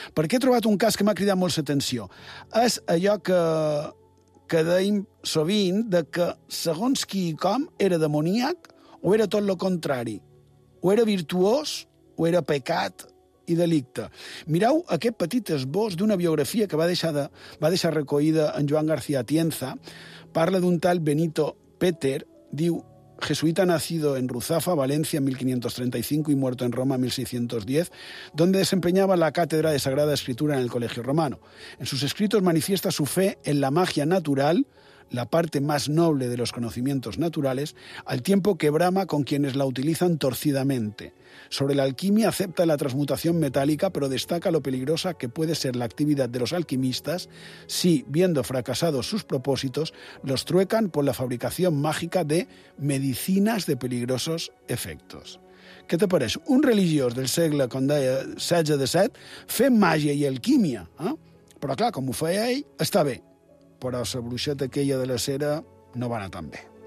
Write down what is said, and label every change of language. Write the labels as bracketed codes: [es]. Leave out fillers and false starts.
[ca] Perquè he trobat un cas que m'ha cridat molt l'atenció. És allò que deim sovint, de que segons qui i com era demoníac o era tot el contrari. O era virtuós o era pecat i delicte. Mireu aquest petit esbós d'una biografia que va deixar recollida en Joan García Atienza. Parla d'un tal Benito Peter, diu: [es] jesuita nacido en Ruzafa, Valencia, 1535, y muerto en Roma, 1610, donde desempeñaba la cátedra de Sagrada Escritura en el Colegio Romano. En sus escritos manifiesta su fe en la magia natural, la parte más noble de los conocimientos naturales, al tiempo que brama con quienes la utilizan torcidamente. Sobre la alquimia acepta la transmutación metálica, pero destaca lo peligrosa que puede ser la actividad de los alquimistas si, viendo fracasados sus propósitos, los truecan por la fabricación mágica de medicinas de peligrosos efectos. ¿Qué te parece? [ca] Un religiós del segle XVI-XVII fe màgia i alquimia, ¿eh? Però clar, com ho feia ell, està bé. Però la bruixeta aquella de la cera no va anar tan bé.